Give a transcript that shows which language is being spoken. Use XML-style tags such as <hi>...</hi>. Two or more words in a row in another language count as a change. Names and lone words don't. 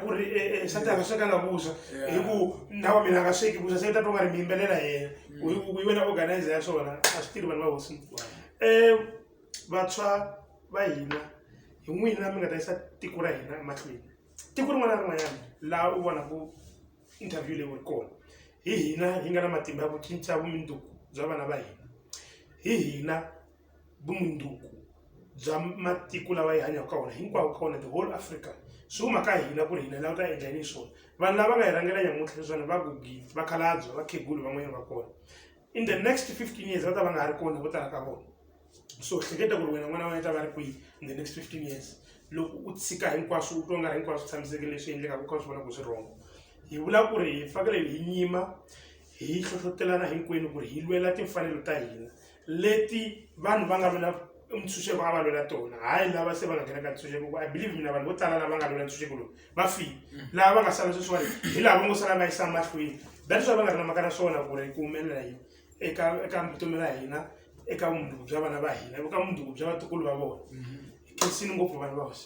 <ts>ku ri nsati a nga swekanga vuswa hi ku na wa mina a nga sweki vuswa se ta twa nga ri mi yimbelela yena hi wena organizer ya swona a swi tirhi vanhu va hosi vantshwa va hina hi n'wina mi nga ta yisa tiko ra hina emahlweni tiko rin'wana na rin'wanyana laha u vonaku interview leyi ri kona hi hina hi nga na matimba ya ku cinca vumundzuku bya vana va hina hi hina vumundzuku bya matiko lawa hi hanyaka ka wona hinkwawo ka wona</ts> <en>the whole Africa</en> <ts>swi huma ka hina ku ri hina lava ta endla yini swona vanhu lava nga hi rhangela nyamuntlha leswiwani va gugile vakhalabye vakhegulu van'wanyana va kona in</ts> <en>the next 15 years</en> <ts>va ta va nga ha ri kona vo tala ka vona so hleketa ku ri wena n'wana wa wena ta va ri kwihi in</ts> <en>the next 15 years</en> <ts>loko u tshika hinkwaswo u twa nga ri hinkwaswo swi tshamiseke leswi endlekaka u kha u swi vona ku swi rhongo hi vula ku ri hi fakele hi nyima hi hlohlotelana hinkwenu ku ri hi lwela timfanelo ta hina leti vanhu va nga lwela ntshunxeko a va lwela tona hayi lava se va nga nghena ka ntshunxeko</ts> <en>I believe</en> <ts>mina vanhu vo tala lava nga lwela ntshunxeko lowu va file lava va nga sala sweswiwani hi laha va ngo sala va yisa mahlweni</ts> <en>that's why</en> <ts>va nga ri na mhaka na swona ku ri ku humelela yini eka vutomi ra hina eka vumundzuku bya vana va hina eka vumundzuku bya vatukulu va vona hi khensini ngopfu vanhu va hosi</ts>